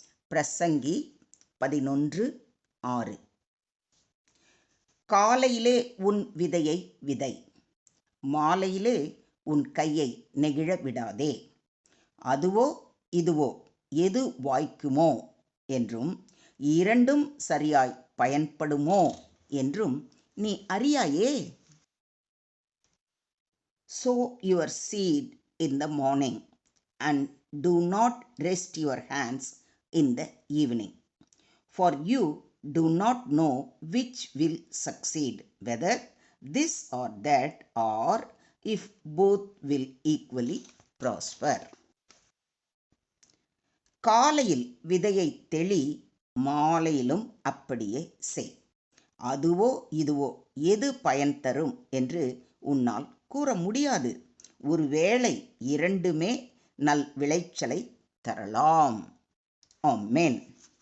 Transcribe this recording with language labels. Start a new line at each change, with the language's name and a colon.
Tamil: பிரசங்கி 11:6. காலையிலே உன் விதையை விதை, மாலையிலே உன் கையை நெகிழ விடாதே. அதுவோ இதுவோ எது வாய்க்குமோ என்றும் இரண்டும் சரியாய் பயன்படுமோ என்றும் நீ அறியாயே.
English: Sow your seed in the morning and do not rest your hands in the evening, for you do not know which will succeed, whether this or that, or if both will equally prosper.
Tamil: காலையில் விதையை தெளி, மாலையிலும் அப்படியே செய். அதுவோ இதுவோ எது பயன் தரும் என்று உன்னால் கூற முடியாது. ஒருவேளை இரண்டுமே நல் விளைச்சலை தரலாம். ஆமென்.